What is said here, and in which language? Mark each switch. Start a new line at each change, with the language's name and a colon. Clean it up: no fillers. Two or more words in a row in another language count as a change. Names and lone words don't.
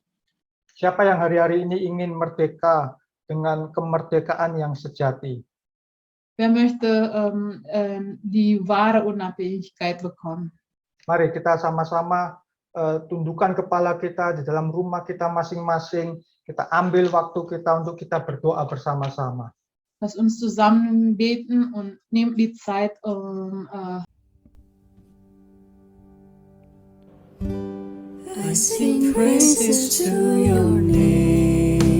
Indonesian: Siapa yang hari-hari ini ingin merdeka dengan kemerdekaan yang sejati?
German: Wer möchte die wahre Unabhängigkeit bekommen?
Indonesian: Mari kita sama-sama tundukkan kepala kita di dalam rumah kita masing-masing. Kita ambil waktu kita untuk kita berdoa bersama-sama.
German: Lass uns zusammen beten und nehmt die Zeit,
English: I sing praises to your name.